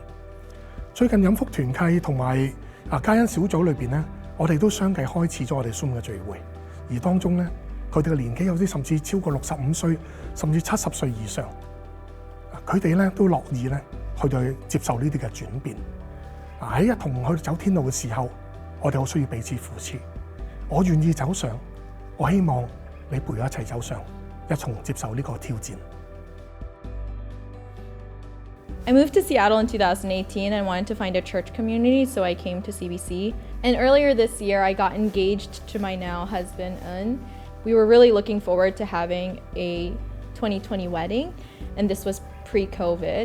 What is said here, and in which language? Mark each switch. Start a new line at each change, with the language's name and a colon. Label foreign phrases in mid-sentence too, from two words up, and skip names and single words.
Cantonese: 最近飲福團契同埋嘉恩小組裏邊我哋都相繼開始咗我哋 Zoom 嘅聚會，而當中佢哋嘅年紀有啲甚至超過65歲，甚至70歲以上。佢哋都樂意去到接受呢啲嘅轉變。喺一同去走天路嘅時候，我哋好需要彼此扶持。我願意走上，我希望你陪我一齊走上，一同接受呢個挑戰。
English: I moved to Seattle in 2018 and wanted to find a church community, so I came to CBC. And earlier this year, I got engaged to my now husband, Un. We were really looking forward to having a 2020 wedding, and this was pre-COVID.